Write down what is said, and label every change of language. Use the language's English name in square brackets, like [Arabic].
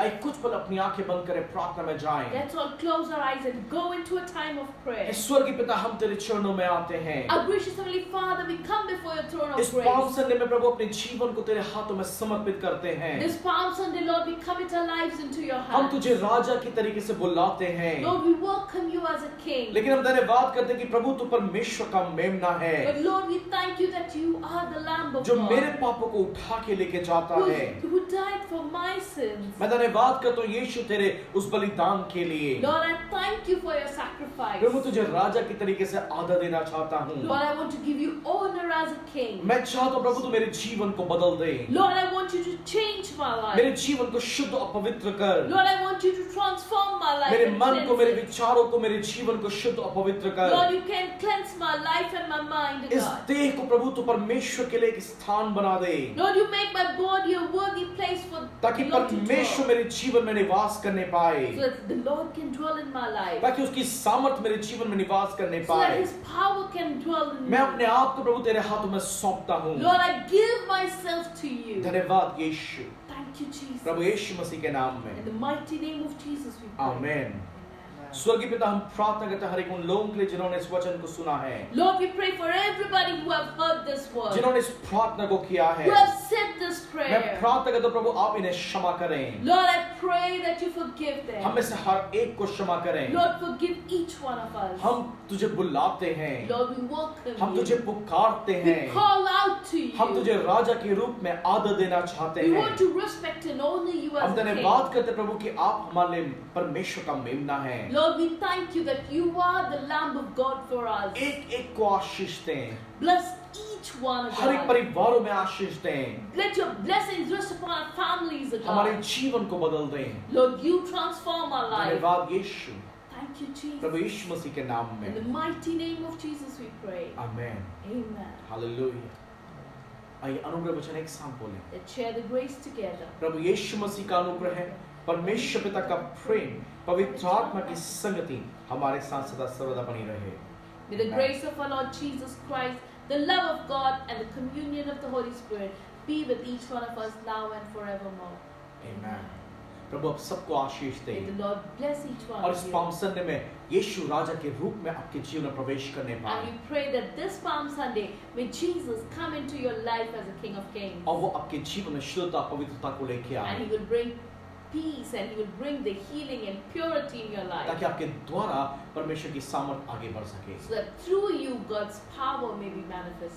[Hindi] आइए कुछ पल अपनी आंखें बंद करें, प्रार्थना में जाएं। [English] Let's all close our eyes and go into a time of prayer. [Hindi] स्वर्गीय पिता, हम तेरे चरणों में आते हैं। [English] Our gracious Heavenly Father, we come before your throne [Hindi] इस [English] of [Hindi] पावन [English] grace. [Hindi] संडे में प्रभु अपने जीवन को तेरे हाथों में समर्पित करते हैं। [English] This Palm Sunday, Lord, we commit our lives into your [Hindi] हम [English] hands. [Hindi] तुझे राजा की तरीके से बुलाते हैं, [English] Lord, we welcome you as a king. [Hindi] लेकिन हम धन्यवाद करते हैं कि प्रभु तू परमेश्वर का मेमना है [English] But Lord, we thank you that you are the Lamb of [Hindi] जो मेरे [English] God [Hindi] पापों को उठा के लेके जाता है। [English] who died for my sins. [Hindi] मैं धन्यवाद करता हूँ यीशु तेरे उस बलिदान के लिए। [English] Lord, I thank you for your sacrifice. [Hindi] प्रभु तुझे राजा की तरीके से आदर देना चाहता हूँ। [English] Lord, I want to give you honor as a king. [Hindi] मैं चाहता हूँ प्रभु तू मेरे जीवन को बदल दे, [English] Lord, I want you to change my [Hindi] मेरे [English] life. [Hindi] जीवन को शुद्ध अपवित्र कर। [English] Lord, I want you to transform my life. [Hindi] मेरे [English] and [Hindi] मन को, [English] cleanse [Hindi] मेरे [English] it. [Hindi] विचारों को, मेरे जीवन को शुद्ध और पवित्र कर। [English] Lord, you can cleanse my life and my mind, [Hindi] इस [English] God. [Hindi] देह को प्रभु तू परमेश्वर के लिए एक स्थान बना दे, [English] Lord, you make my body a worthy place for [Hindi] ताकि [English] the Lord to [Hindi] परमेश्वर [English] dwell. [Hindi] मेरे जीवन में निवास करने पाए, [English] So that the Lord can dwell in my life. [Hindi] ताकि उसकी सामर्थ मेरे जीवन में निवास करने [English] So that [Hindi] पाए। [English] His power can dwell in [Hindi] मैं [English] me. [Hindi] अपने आप को प्रभु तेरे हाथों में सौंपता हूँ। [English] Lord, I give myself to you. [Hindi] धन्यवाद यीशु, [English] Thank you, Jesus. [Hindi] प्रभु यीशु मसीह के नाम [English] In [Hindi] में, [English] the mighty name of Jesus we pray. [Hindi] Amen. [English] Amen. [Hindi] स्वर्गीय पिता, हम प्रार्थना करते हैं हर एक उन लोगों के लिए जिन्होंने इस वचन को सुना है, [English] Lord, we pray for everybody who have heard this word, [Hindi] जिन्होंने इस प्रार्थना को किया है। [English] who have said this [Hindi] मैं [English] prayer. [Hindi] प्रार्थना करता हूं प्रभु आप इन्हें क्षमा करें, [English] Lord, I pray that you forgive them. [Hindi] हम में से हर एक को क्षमा करें। [English] Lord, forgive each one of us. [Hindi] हम तुझे बुलाते हैं, [English] Lord, we welcome [Hindi] हम [English] you. [Hindi] तुझे पुकारते [English] We [Hindi] हैं, [English] call out to you. [Hindi] हम तुझे राजा के रूप में आदर देना चाहते [English] We [Hindi] हैं। [English] want to respect and honor you [Hindi] हम [English] as a [Hindi] धन्यवाद [English] king. [Hindi] करते हैं प्रभु कि आप हमारे लिए परमेश्वर का मेमना है। [English] Lord, we thank you that you are the Lamb of God for us. [Hindi] एक एक को आशीष दें, [English] Bless each one of [Hindi] हर एक [English] us. [Hindi] परिवारों में आशीष दें, [English] Let your blessings rest upon our families, O [Hindi] हमारे [English] God. [Hindi] जीवन को बदल दें। [English] Lord, you transform our life. [Hindi] धन्यवाद यीशु, [English] Thank you, [Hindi] प्रभु [English] Jesus. [Hindi] यीशु मसीह के नाम [English] In the [Hindi] में, [English] mighty name of Jesus we pray. [Hindi] Amen, [English] Amen. [Hindi] Hallelujah. आइए अनुग्रह वचन एक साथ बोलें। [English] Let's share the grace together. [Hindi] प्रभु यीशु मसीह का अनुग्रह है, परमेश्वर पिता का प्रेम, पवित्र आत्मा की संगति हमारे साथ सदा सर्वदा बनी रहे। [English] May the grace of our Lord Jesus Christ, the love of God, and the communion of the Holy Spirit be with each one of us now and forevermore. [Hindi] आमेन। प्रभु आप सबको आशीष [English] May [Hindi] दे [English] the Lord bless each one [Hindi] और [English] of [Hindi] इस [English] you. [Hindi] Palm Sunday में यीशु राजा के रूप में आपके जीवन में प्रवेश करने [English] And [Hindi] पाए [English] we pray that this Palm Sunday, may Jesus come into your life as a King of Kings. [Hindi] और वो आपके जीवन में शुद्धता पवित्रता को लेके [English] And [Hindi] आए, [English] He will bring peace and He will bring the healing and purity in your life. [Hindi] ताकि आपके द्वारा परमेश्वर की सामर्थ आगे बढ़ सके। [English] So that through you, God's power may be manifested.